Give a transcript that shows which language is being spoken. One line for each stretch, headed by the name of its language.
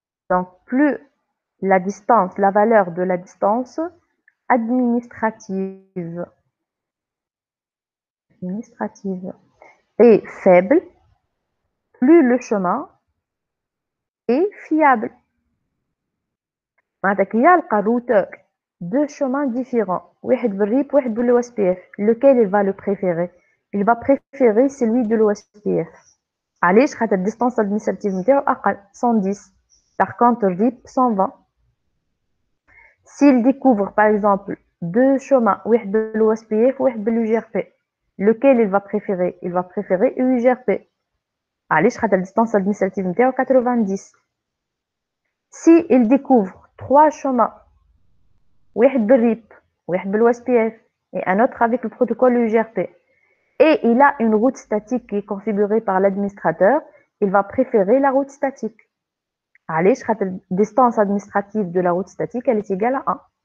French: Donc, plus la valeur de la distance administrative est faible, plus le chemin est fiable. Il y a le routeur, deux chemins différents,
Arabic: واحد بالRIP, واحد بالOSPF.
French: Lequel il va le préférer? Il va préférer celui de l'OSPF.
Arabic: علاش؟ خاطر الديستانس
French: administrative
Arabic: نتاعو أقل 110.
French: Par contre, RIP 120. S'il découvre par exemple deux chemins,
Arabic: واحد بالOSPF وواحد بالUGRP,
French: lequel il va préférer? Il va préférer UGRP.
Arabic: علاش؟ خاطر الديستانس
French: administrative
Arabic: نتاعو 90.
French: Si il découvre trois chemins,
Arabic: واحد بالRIP, واحد بالOSPF
French: et un autre avec le protocole UGRP, et il a une route statique qui est configurée par l'administrateur, il va préférer la route statique.
Arabic: علاش؟ خاطر
French: la distance administrative de la route statique elle est égale à 1.